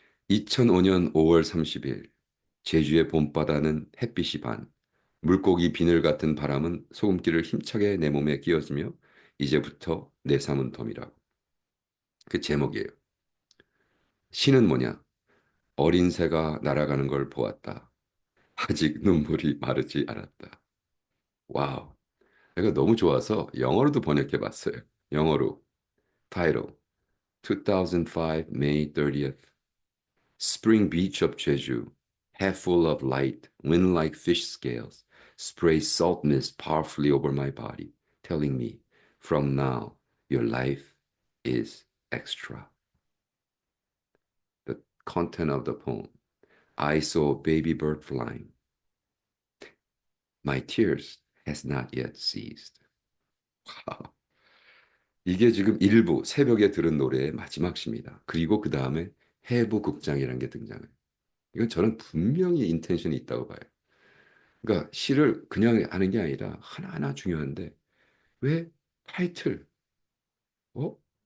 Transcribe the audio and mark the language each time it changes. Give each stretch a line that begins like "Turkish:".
Korean: 2005년 5월 30일 제주의 봄바다는 햇빛이 반 물고기 비늘 같은 바람은 소금기를 힘차게 내 몸에 끼워주며 이제부터 내 삶은 덤이라고. 그 제목이에요. 시는 뭐냐? 어린 새가 날아가는 걸 보았다. 아직 눈물이 마르지 않았다. 와우. 이거 너무 좋아서 영어로도 번역해 봤어요. 영어로 타이틀
English: 2005 May 30th Spring beach of Jeju, half full of light, wind like fish scales, sprays salt mist powerfully over my body, telling me, from now, your life is extra. The content of the poem. I saw a baby bird flying. My tears has not yet ceased.
Korean: 와우. 이게 지금 일부 새벽에 들은 노래의 마지막 시입니다. 그리고 그 다음에 해부 극장이라는 게 등장해요. 이건 저는 분명히 인텐션이 있다고 봐요. 그러니까 시를 그냥 하는 게 아니라 하나하나 중요한데 왜 타이틀, 어?